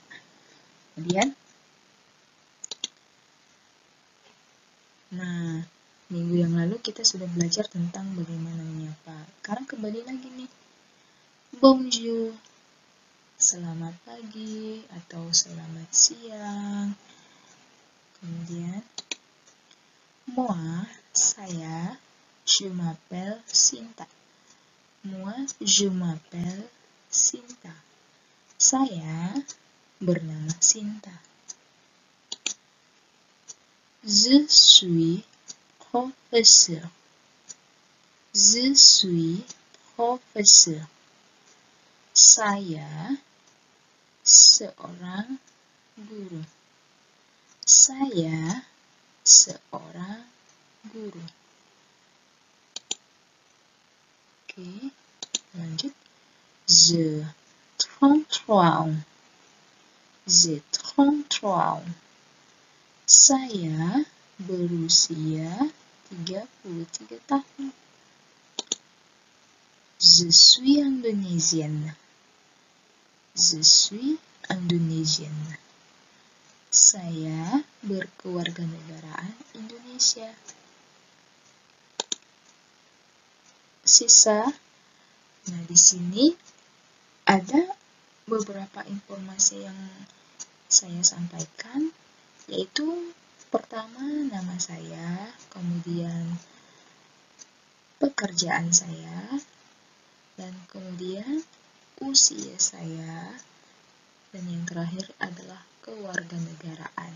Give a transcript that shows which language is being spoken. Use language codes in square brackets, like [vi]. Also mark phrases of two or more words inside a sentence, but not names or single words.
[id] Kemudian, nah, minggu yang lalu kita sudah belajar tentang bagaimana menyapa. Sekarang kembali lagi nih. Bonjour, selamat pagi atau selamat siang. Kemudian, moi, saya, [fr] je m'appelle Sinta. Moi, je m'appelle Sinta. [id] Saya bernama Sinta. [fr] Je suis professeur. Je suis professeur. [id] Saya seorang guru. Saya seorang guru. Oke, lanjut. [fr] J'ai 33 ans. J'ai 33 ans. [id] Saya berusia 33 tahun. [fr] Je suis indonesienne. Je suis indonesienne. [id] Saya berkewarganegaraan Indonesia. Sisa. Nah, di sini ada beberapa informasi yang saya sampaikan, yaitu pertama nama saya, kemudian pekerjaan saya, dan kemudian usia saya, dan yang terakhir adalah kewarganegaraan.